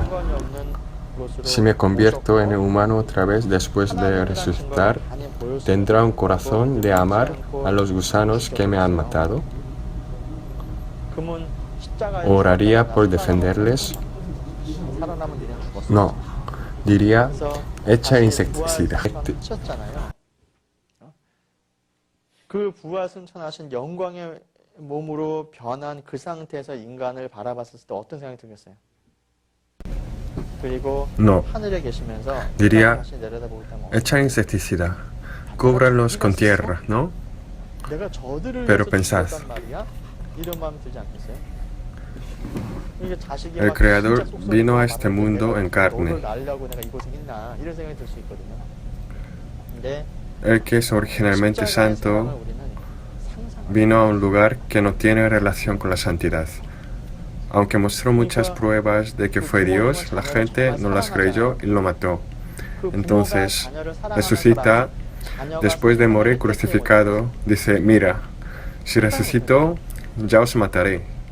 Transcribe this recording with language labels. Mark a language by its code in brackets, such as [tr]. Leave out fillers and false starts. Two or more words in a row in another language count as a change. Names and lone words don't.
[es] Si me convierto en el humano otra vez después de resucitar, ¿tendrá un corazón de amar a los gusanos que me han matado? ¿Oraría por defenderles? No. Diría, echa el insecticida. [ko] 그 부활승천하신 영광의 몸으로 변한 그 상태에서 인간을 바라봤을 때 어떤 생각이 들겠어요? 그리고 [es] No. [ko] 하늘에 계시면서 [es] Diría, [ko] 다시 내려다볼 때면 [es] echa insecticida. Cúbralos con tierra, ¿no? [ko] 내가 저들을 [es] Pero [ko] 위해서 [es] pensad. [ko] 죽었단 말이야? 이런 마음이 들지 않겠어요? 이게 자식이 [es] El [ko] 막 [es] Creador [ko] 진짜 속썩이고 [es] vino a este [ko] 말하는데 [es] mundo [ko] 내가 [es] en carne. [ko] 너를 낳으려고 내가 이 고생했나 이런 생각이 들 수 있거든요. 근데 [es] El que es originalmente santo vino a un lugar que no tiene relación con la santidad. Aunque mostró muchas pruebas de que fue Dios, la gente no las creyó y lo mató. Entonces, resucita, después de morir crucificado, dice, mira, si resucito, ya os mataré.